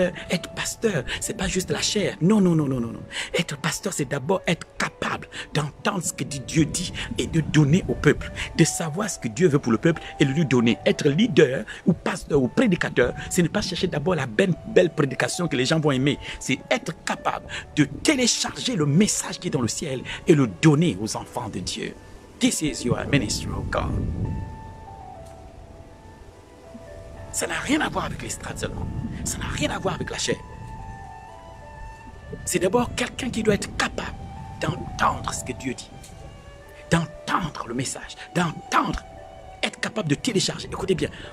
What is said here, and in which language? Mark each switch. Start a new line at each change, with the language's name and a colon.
French: Être pasteur, c'est pas juste la chair. Non. Être pasteur, c'est d'abord être capable d'entendre ce que Dieu dit et de donner au peuple. De savoir ce que Dieu veut pour le peuple et de lui donner. Être leader ou pasteur ou prédicateur, ce n'est pas chercher d'abord la belle prédication que les gens vont aimer. C'est être capable de télécharger le message qui est dans le ciel et le donner aux enfants de Dieu.
English: This is your ministry of God.
French: Ça n'a rien à voir avec les strates seulement. Ça n'a rien à voir avec la chair. C'est d'abord quelqu'un qui doit être capable d'entendre ce que Dieu dit. D'entendre le message. D'entendre. Être capable de télécharger. Écoutez bien.